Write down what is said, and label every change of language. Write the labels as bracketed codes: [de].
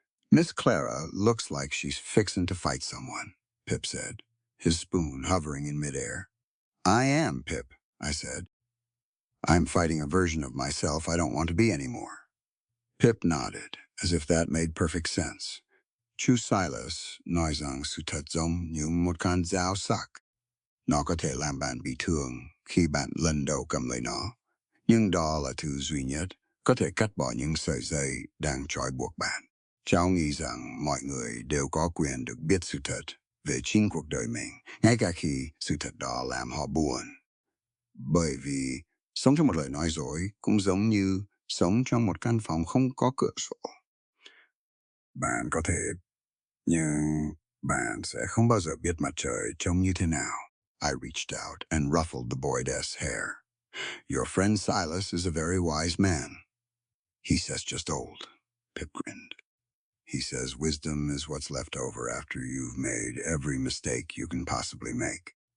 [en] Miss Clara looks like she's fixin' to fight someone, Pip said, his spoon hovering in midair. I am, Pip, I said. I'm fighting a version of myself I don't want to be anymore. Pip nodded, as if that made perfect sense. Chu Silas, noisang sutatzom yung mutkan zao sak. [vi] Nó có thể làm bạn bị thương khi bạn lần đầu cầm lấy nó. Nhưng đó là thứ duy nhất có thể cắt bỏ những sợi dây đang trói buộc bạn. Cháu nghĩ rằng mọi người đều có quyền được biết sự thật về chính cuộc đời mình, ngay cả khi sự thật đó làm họ buồn. Bởi vì sống trong một lời nói dối cũng giống như sống trong một căn phòng không có cửa sổ. Bạn có thể, nhưng bạn sẽ không bao giờ biết mặt trời trông như thế nào. [en] I reached out and ruffled the boydess hair. Your friend Silas is a very wise man. He says just old. Pip grinned. He says wisdom is what's left over after you've made every mistake you can possibly make.